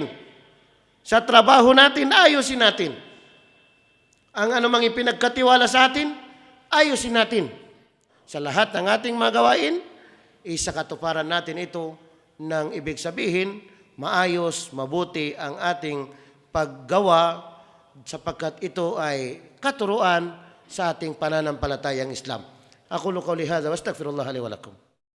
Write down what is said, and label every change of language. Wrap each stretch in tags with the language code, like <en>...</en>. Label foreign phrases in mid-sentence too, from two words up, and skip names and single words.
<tl>Sa trabaho natin, ayusin natin. Ang anumang ipinagkatiwala sa atin, ayusin natin. Sa lahat ng ating mga gawain, isakatuparan natin ito ng ibig sabihin, maayos, mabuti ang ating paggawa sapagkat ito ay katuruan sa ating pananampalatayang Islam.</tl> <ar>أقول قولي هذا وأستغفر الله لي ولكم.</ar>